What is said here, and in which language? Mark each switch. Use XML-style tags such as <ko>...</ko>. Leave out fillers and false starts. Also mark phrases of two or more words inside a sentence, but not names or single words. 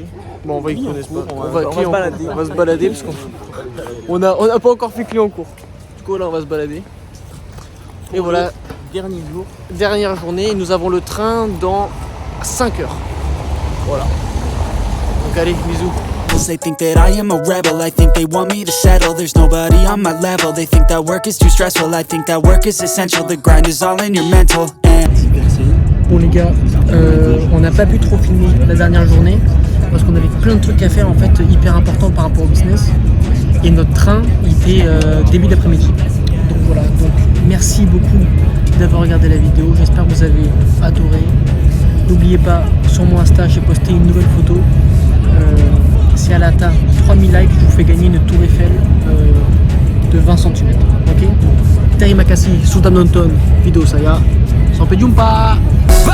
<fr>Bon on va y connaître pas. On va se balader. On va se balader parce qu'on a pas encore fait Clignancourt. Du coup là on va se balader. Et voilà, dernier jour. dernière journée, nous avons le train dans 5 heures. Voilà. Donc allez, bisous.</fr> <en>They think that I am a rebel, I think they want me to settle. There's nobody on my level, they think that work is too stressful. I think that work is essential, the grind is all in your mental.</en> <fr>Bon les gars, on n'a pas pu trop filmer la dernière journée parce qu'on avait plein de trucs à faire en fait hyper importants par rapport au business. Et notre train il était début d'après-midi. Donc voilà, donc merci beaucoup d'avoir regardé la vidéo, j'espère que vous avez adoré. N'oubliez pas, sur mon Insta j'ai posté une nouvelle photo. Si elle atteint 3000 likes, je vous fais gagner une Tour Eiffel de 20 cm. Ok?</fr> <id>Terima kasih, sudah nonton video saya. Sampai jumpa!</id>